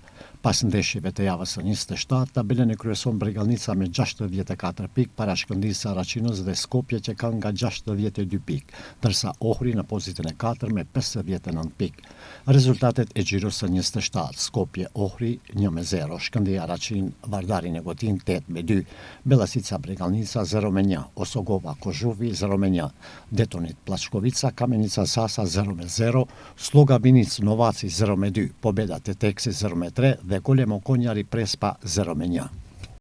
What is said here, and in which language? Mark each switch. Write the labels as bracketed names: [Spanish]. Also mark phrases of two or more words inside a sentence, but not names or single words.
[Albanian] Pas ndeshjeve të javës së 27, tabelën e kryeson Bregalnica me 64 pikë para Shkëndijës Raqinos dhe Skopje që kanë nga 62 pikë, ndërsa Ohri në pozitën e 4 me 59 pikë. Rezultatet e gjirës së 27, Skopje Ohri 1-0, Shkëndija Raqin Vardari Negotin 8-2, Bellasica Bregalnica 0-1, Osogova Kozhuvi 0-1, Detonit Plashkovica Kamenica Sasa 0-0, Sloga Binic Novaci 0-2, Pobeda Teteksi 0-3 dhe Kolemo Konjari Prespa 0-1.